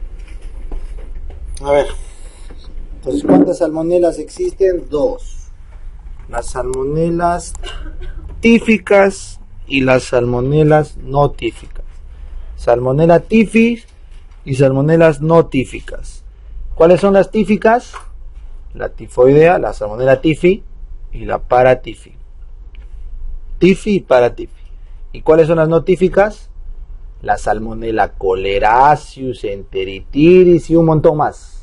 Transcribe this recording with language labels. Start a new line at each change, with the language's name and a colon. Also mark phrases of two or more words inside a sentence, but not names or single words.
Spanish: A ver, entonces, ¿cuántas salmonelas existen? 2. las salmonelas tíficas y las salmonelas no tíficas. Salmonela tifis y salmonelas no tíficas. ¿Cuáles son las tíficas? La tifoidea, la salmonela tifi y la paratifi. Tifi y paratifi. ¿Y cuáles son las no tíficas? La salmonela choleraceus, enteritidis y un montón más.